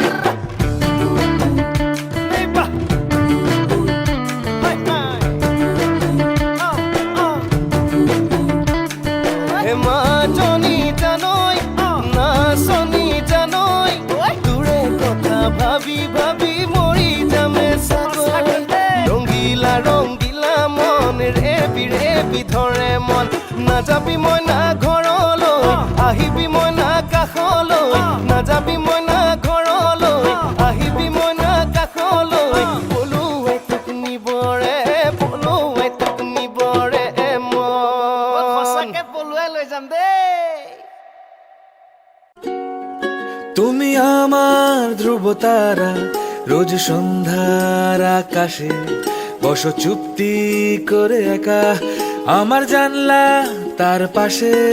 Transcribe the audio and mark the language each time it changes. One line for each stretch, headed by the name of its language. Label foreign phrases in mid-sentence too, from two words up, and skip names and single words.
Assamese: মা জনি জানই না শনি জানই, দূরে কথা ভাবি ভাবি মৰি যামে চাগৈ। ৰংগিলা ৰংগিলা মন ৰেবি ৰেবি ধৰে মন, নাযাবি মই না ঘৰলৈ, আহিবি মই না কাষলৈ। নাযাবি মই না ঘৰলৈ, আহিবি মই না কাষলৈ। পলুৱাই তোক নিবৰে, পলুৱাই তোক নিবৰে মন, সঁচাকে পলুৱাই লৈ যাম দেই।
Bangla: তুমি আমার ধ্রুব তারা, রোজ সন্ধ্যার আকাশে বসো চুপটি করে একা, আমার জানলা তার পাশে।